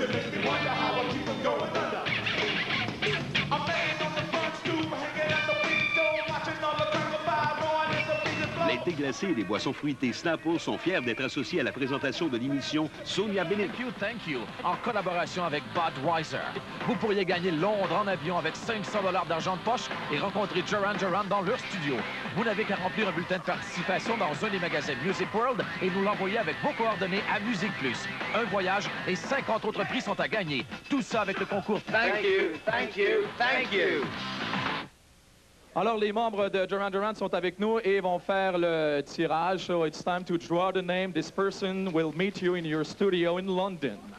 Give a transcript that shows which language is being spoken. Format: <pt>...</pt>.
<en>You make me wonder how I keep from going under. I'm laying on the front stoop, hanging out the window, watching all the Cracker 5 rolling in the freezing floor.</en> <fr>Les thés glacés et les boissons fruitées Snapple sont fiers d'être associés à la présentation de l'émission Sonia Benedicte.</fr> <en>Thank you,</en> <fr>en collaboration avec Budweiser. Vous pourriez gagner Londres en avion avec 500 $ d'argent de poche et rencontrer Duran Duran dans leur studio. Vous n'avez qu'à remplir un bulletin de participation dans un des magasins Music World et nous l'envoyer avec vos coordonnées à Musique Plus. Un voyage et 50 autres prix sont à gagner. Tout ça avec le concours</fr> <en>Thank you, thank you, thank you.</en> <fr>Alors, les membres de Duran Duran sont avec nous et vont faire le tirage.</fr> <en>So it's time to draw the name. This person will meet you in your studio in London.</en>